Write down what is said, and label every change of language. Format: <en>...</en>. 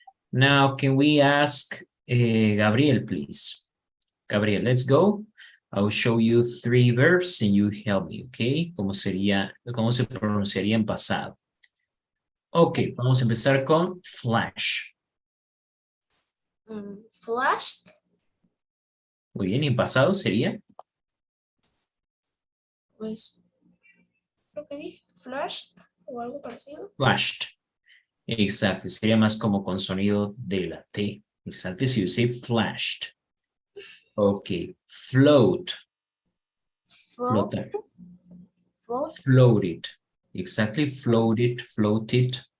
<en>Now, can we ask Gabriel, please? Gabriel, let's go. I'll show you 3 verbs and you help me, okay?</en> <es>¿Cómo se pronunciaría en pasado? Ok, vamos a empezar con flash.</es> <en>Flashed,</en> <es>Muy bien, ¿y en pasado sería? pues creo que dije flashed o algo parecido.</es> <en>Flashed.</en> <es>Exacto, sería más como con sonido de la T.</es> <en>Exacto, si you say flashed. Ok, float. Float,</en> <es>Flotar.</es> <en>float, Floated. Exactly, floated, floated.</en>